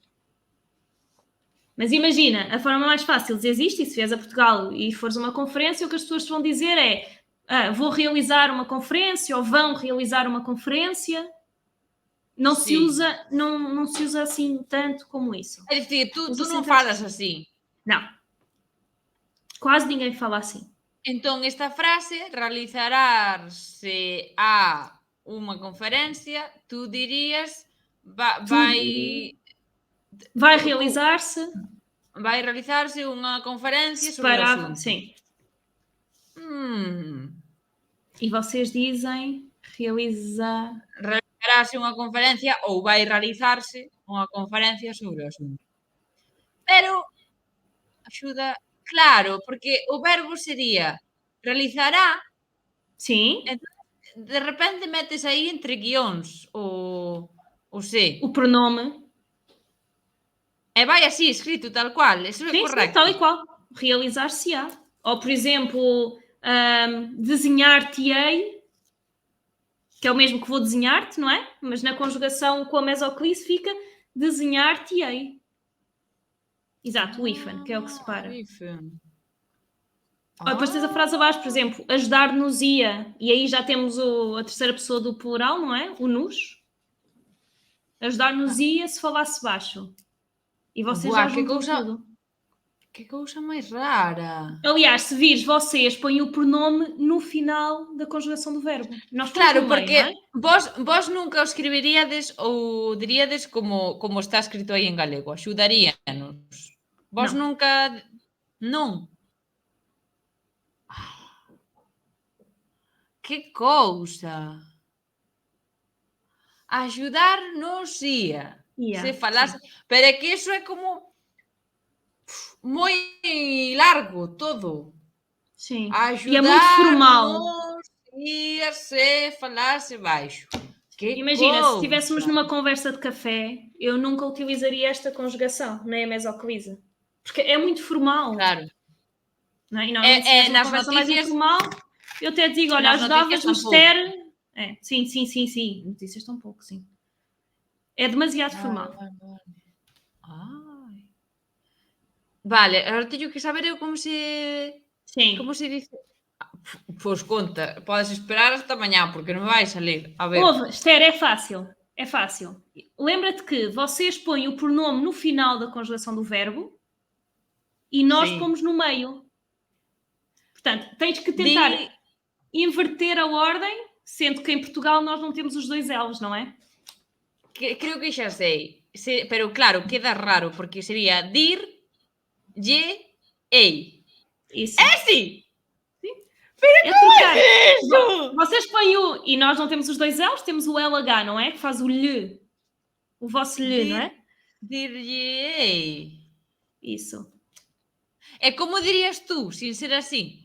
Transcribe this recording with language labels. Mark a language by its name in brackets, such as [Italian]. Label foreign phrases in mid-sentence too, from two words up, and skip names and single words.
[Portuguese] Mas imagina, a forma mais fácil de dizer isto, e se vieres a Portugal e fores a uma conferência, o que as pessoas vão dizer é vou realizar uma conferência ou vão realizar uma conferência. Não se usa, não se usa assim tanto como isso. [Galician] É dicir, tu non [Portuguese] Usa-se [Galician] falas así. [Portuguese] Não. Quase ninguém fala assim. [Galician] Entón, esta frase, realizarse a unha conferencia, tú dirías, vai [Portuguese] realizar-se [Galician] unha conferencia sobre o assunto. [Portuguese] Sim. E vocês dizem [Galician] realizarase unha conferencia ou vai realizarse unha conferencia sobre o assunto. Pero axuda, claro, porque o verbo sería realizará. [Portuguese] Sim. [Galician] De repente metes aí entre guións o se. [Portuguese] O pronome. [Galician] E vai así, escrito tal cual. [Portuguese] Isso é correcto. Sim, tal e qual. Realizar-se-á. Ou, por exemplo, desenhar-te-ei, que é o mesmo que vou desenhar-te, não é? Mas na conjugação com a mesoclise fica desenhar-te-ei. Exato, o hífen, que é o que separa. Ou depois tens a frase abaixo, por exemplo, ajudar-nos-ia. E aí já temos a terceira pessoa do plural, não é? O nos. Ajudar-nos-ia se falasse baixo. E vocês já juntam tudo. [Galician] Que cousa máis rara. [Portuguese] Aliás, se vires, vocês põem o pronome no final da conjugação do verbo. Nós claro, meio, porque é? [Galician] vos nunca o escribiríades ou diríades como está escrito aí en galego. Axudaríanos. Vos nunca... Non. Que cousa. [Portuguese] Axudar-nos-ia. [Galician] Se falase... Pero é que iso é como moi largo todo. [Portuguese] Sim. Ajudar, e é muito formal. [Galician] Ia se falase baixo. Que [Portuguese] imagina, [Galician] cousa. [Portuguese] se estivéssemos numa conversa de café, eu nunca utilizaria esta conjugação, nem a mesoclise. Porque é muito formal. Claro. Não é? E normalmente se uma conversa notícias... mais informal, eu até digo, olha, ajudavas-me Esther... Sim. Notícias tão pouco, sim. É demasiado formal. [Galician] Vale, agora teño que saber eu como se... [Portuguese] Sim. [Galician] Como se dice... Pois conta, podes esperar hasta mañá, porque non vai salir. A ver. [Portuguese] Ouve, Esther, é fácil. É fácil. Lembra-te que vocês põem o pronome no final da conjugação do verbo e nós pomos no meio. Portanto, tens que tentar inverter a ordem, sendo que em Portugal nós não temos os dois L's, não é? [Galician] Creo que xa sei. Pero claro, queda raro, porque sería dir, lle, ei. [Portuguese] Isso. É sim! Pero como é isso? Vocês põem o... E nós não temos os dois L's, temos o LH, não é? Que faz o lhe. O vosso lhe, não é? Dir-lhe, ei. Isso. É como dirias tu, sem ser assim?